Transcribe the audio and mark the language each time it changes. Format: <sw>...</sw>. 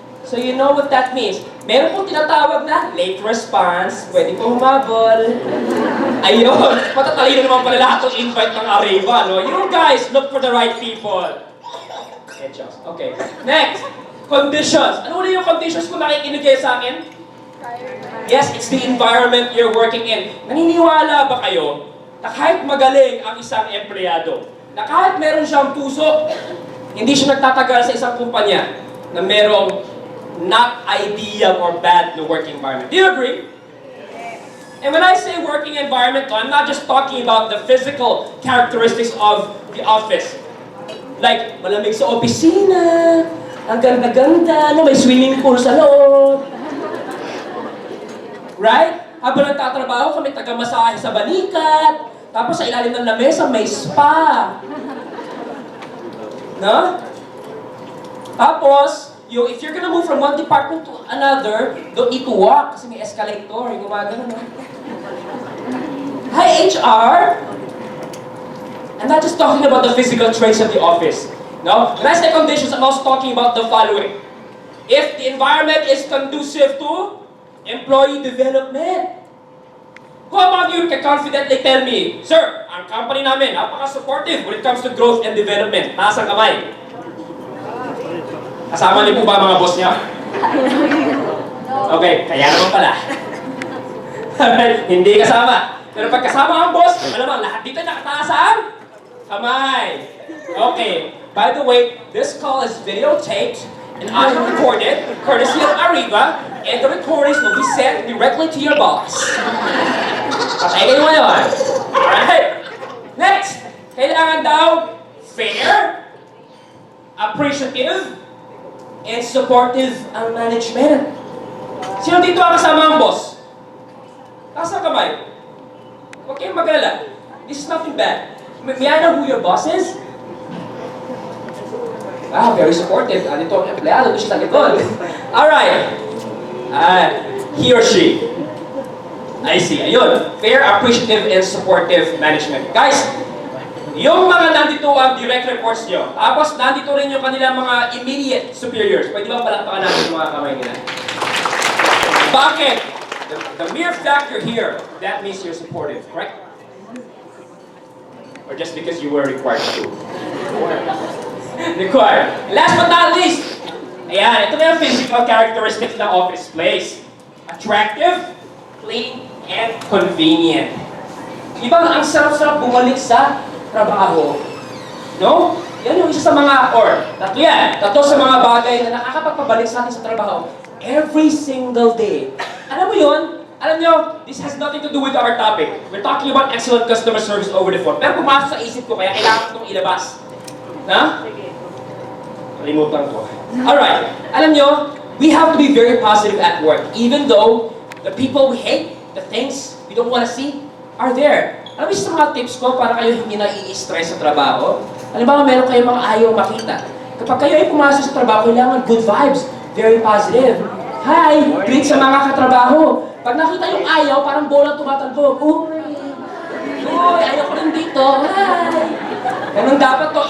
<en>So you know what that means.</en> <tl>Meron pong tinatawag na late response, pwede pong humabol. Ayun, matatalino naman pala lahat ng invite ng Ariva, no?</tl> <en>You guys, look for the right people. Okay, next, conditions.</en> <tl>Ano ulit yung conditions kung nakikinig kayo sa akin?</tl> <en>Yes, it's the environment you're working in.</en> <tl>Naniniwala ba kayo na kahit magaling ang isang empleyado, na kahit meron siyang puso, hindi siya nagtatagal sa isang kumpanya na merong not ideal or bad na working environment.</tl> <en>Do you agree? And when I say working environment, I'm not just talking about the physical characteristics of the office.</en> <tl>Like, malamig sa opisina, ang ganda-ganda, no, may swimming pool sa loob. Right? Habang nagtatrabaho kami, taga-masahe sa balikat. Tapos sa ilalim ng lamesa, may spa. No?</tl> <en>Tapos, if you're gonna move from one department to another, don't need to walk kasi may escalator.</en> <tl>Yung gumagano, no?</tl> <en>Hi, HR! I'm not just talking about the physical traits of the office. No? When I say conditions, I'm also talking about the following. If the environment is conducive to employee development. Who among you can confidently tell me, Sir,</en> <tl>ang company namin, napaka-supportive</tl> <en>when it comes to growth and development.</en> <tl>Taas ang kamay. Kasama niyo po ba mga boss niya? Okay, kaya naman pala. Hindi kasama. Pero pag kasama ang boss, malamang lahat dito nakataas ang kamay.</tl> <en>Okay, by the way, this call is videotaped and audio recorded, courtesy of Ariva, and the recordings will be sent directly to your boss.</en> <tl>Patay kayo ngayon. Alright. Next, kailangan daw</tl> <en>fair, appreciative, and supportive</en> <tl>ang management. Sino dito ang kasama ang boss? Taas ang kamay. Huwag kayong mag-alala.</tl> <en>This is nothing bad. May I know who your boss is? Ah, very supportive.</en> <tl>Dito ang empleyado, doon siya sa likod.</tl> <en>Alright. He or she. I see. Ayun. Fair, appreciative, and supportive management.</en> <tl>Guys, yung mga nandito ang direct reports nyo, tapos nandito rin yung kanilang mga immediate superiors. Pwede ba palakpakan natin yung mga kamay nila? Bakit?</tl> <en>The mere fact you're here, that means you're supportive, correct? Or just because you were required to? Required. Last but not least,</en> <tl>ayan, ito na yung physical characteristics ng office place.</tl> <en>Attractive, clean, and convenient.</en> <tl>Di ba ang sarap-sarap bumalik sa trabaho? No? Yan yung isa sa mga, or tatlo sa mga bagay na nakakapagpabalik sa atin sa trabaho</tl> <en>every single day.</en> <tl>Alam mo yun? Alam nyo,</tl> <en>this has nothing to do with our topic. We're talking about excellent customer service over the phone.</en> <tl>Pero pumasok sa isip ko, kaya kailangan ko itong ilabas. Ha? Kalimutan ko.</tl> <en>Alright,</en> <tl>alam nyo,</tl> <en>we have to be very positive at work. Even though the people we hate, the things we don't want to see, are there.</en> <tl>Alam mo sa mga tips ko para kayo hindi na i-stress sa trabaho? Alam ba, meron kayong mga ayaw makita. Kapag kayo ay pumasok sa trabaho, kailangan</tl> <en>good vibes. Very positive. Hi! Greet</en> <tl>sa mga katrabaho. Pag nakita yung ayaw, parang bola tumatalbog. Uy, ayaw ko rin dito. Hi! Ganun dapat to.</tl>